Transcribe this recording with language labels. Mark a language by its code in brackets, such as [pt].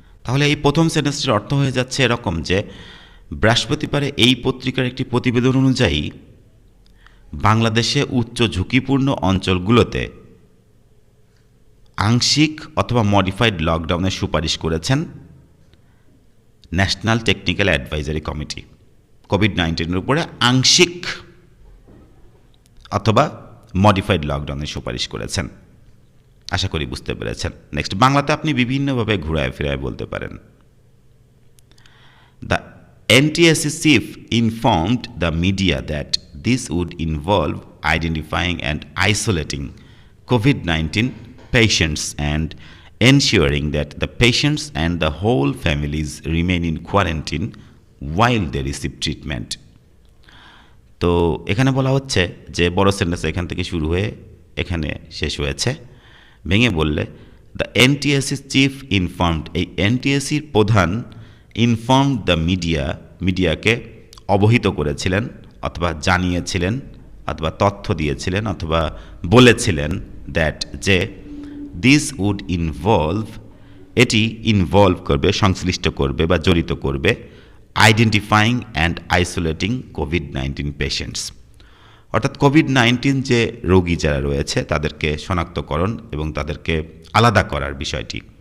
[bn] তাহলে এই প্রথম সেন্টেন্সটির অর্থ হয়ে যাচ্ছে এরকম যে বৃহস্পতিবারে এই পত্রিকার একটি প্রতিবেদন অনুযায়ী বাংলাদেশে উচ্চ ঝুঁকিপূর্ণ অঞ্চলগুলোতে আংশিক অথবা মডিফাইড লকডাউনের সুপারিশ করেছেন ন্যাশনাল টেকনিক্যাল অ্যাডভাইজারি কমিটি। COVID-19-এর উপরে আংশিক অথবা মডিফাইড লকডাউনের সুপারিশ করেছেন। আশা করি বুঝতে পেরেছেন। নেক্সট, বাংলাতে আপনি বিভিন্নভাবে ঘুরায় ফিরায় বলতে পারেন। [en] The NTSC chief informed the media that this would involve identifying and isolating COVID-19 patients and ensuring that the patients and the whole families remain in quarantine while they receive treatment. [bn] তো এখানে বলা হচ্ছে যে বড় sentence এখান থেকে শুরু হয়ে এখানে শেষ হয়েছে, ভেঙে বললে [en] the NTSC chief informed, [bn] এই NTSCর প্রধান [en] informed the [bn] মিডিয়াকে অবহিত করেছিলেন অথবা জানিয়েছিলেন অথবা তথ্য দিয়েছিলেন অথবা বলেছিলেন দ্যাট যে [en] this would involve, [bn] এটি ইনভলভ করবে, সংশ্লিষ্ট করবে বা জড়িত করবে [en] identifying and isolating COVID-19 patients, [bn] অর্থাৎ COVID-19 যে রোগী যারা রয়েছে তাদেরকে শনাক্তকরণ এবং তাদেরকে আলাদা করার বিষয়টি,